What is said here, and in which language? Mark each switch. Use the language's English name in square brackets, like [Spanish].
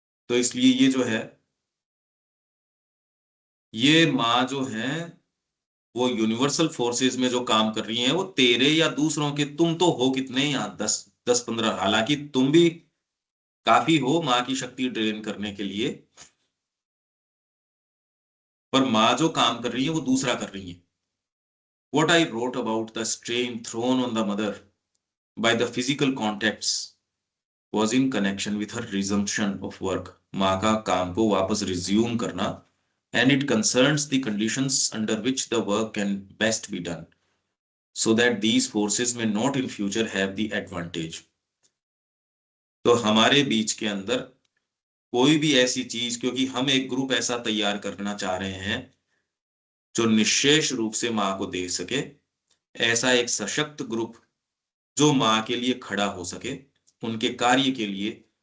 [Hindi] तो इसलिए ये जो है, ये माँ जो है, वो यूनिवर्सल फोर्सेस में जो काम कर रही हैं, वो तेरे या दूसरों के, तुम तो हो कितने यहाँ, 10 10 15, हालांकि तुम भी काफी हो माँ की शक्ति ड्रेन करने के लिए, पर माँ जो काम कर रही है वो दूसरा कर रही है। [English] What I wrote about the strain thrown on the mother by the physical contacts was in connection with her resumption of work. [Hindi] माँ का काम को वापस रिज्यूम करना, [English] and it concerns the conditions under which the work can best be done, so that these forces may not in future have the advantage. [Hindi] तो हमारे बीच के अंदर कोई भी ऐसी चीज, क्योंकि हम एक ग्रुप ऐसा तैयार करना चाह रहे हैं जो निश्शेष रूप से माँ को दे सके, ऐसा एक सशक्त ग्रुप जो माँ के लिए खड़ा हो सके, उनके कार्य के लिए।